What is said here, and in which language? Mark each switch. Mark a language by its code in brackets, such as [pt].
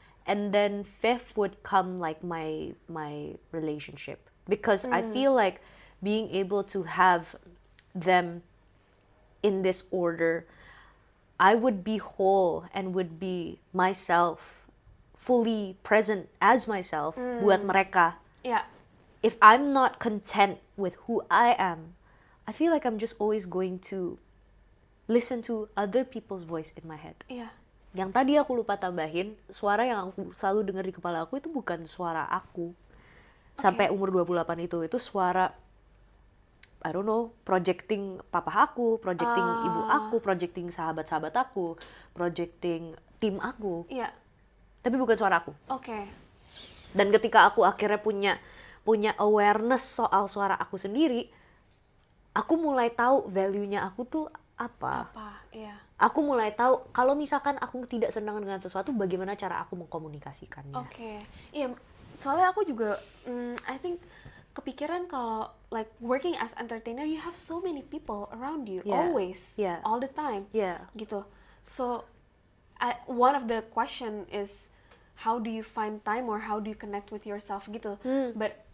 [en] And then fifth would come like my relationship, because I feel like being able to have them in this order, I would be whole and would be myself, fully present as myself [id] buat mereka. [en] If I'm not content with who I am, I feel like I'm just always going to listen to other people's voice in my head. [id] Yang tadi aku lupa tambahin, suara yang aku selalu dengar di kepala aku itu bukan suara aku. Sampai umur 28 itu suara, [en] I don't know, [id] projecting papa aku, projecting ibu aku, projecting sahabat-sahabat aku, projecting tim aku. Tapi bukan suara aku. Dan ketika aku akhirnya punya awareness soal suara aku sendiri, aku mulai tahu value-nya aku tuh apa. Aku mulai tahu kalau misalkan aku tidak senang dengan sesuatu, bagaimana cara aku mengkomunikasikannya. Iya, soalnya aku juga I think kepikiran kalau like [en] working as entertainer, you have so many people around you always, all the time, gitu. So one of the question is how do you find time or how do you connect with yourself gitu. But